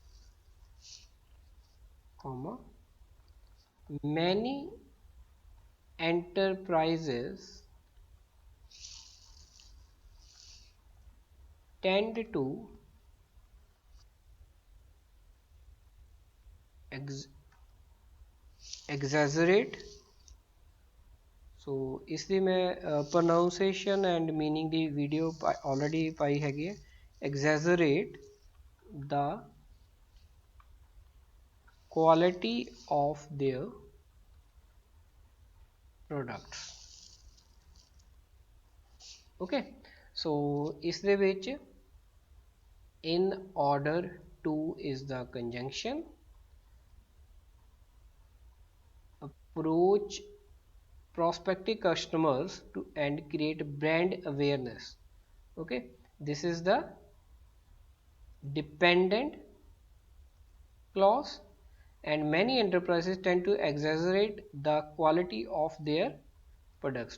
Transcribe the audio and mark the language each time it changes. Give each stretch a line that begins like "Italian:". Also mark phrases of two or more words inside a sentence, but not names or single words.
English: comma, many enterprises tend to ex exaggerate।
Hindi: सो इसलिए मैं
English: pronunciation and meaning
Punjabi: ਦੀ ਵੀਡੀਓ ਆਲਰੇਡੀ ਪਾਈ ਹੈਗੀ ਹੈ।
English: exaggerate the quality of their products। Okay so
Punjabi: ਇਸ ਦੇ ਵਿੱਚ
English: in order to is the conjunction, approach prospective customers to and create brand awareness। okay, this is the dependent clause, and many enterprises tend to exaggerate the quality of their products।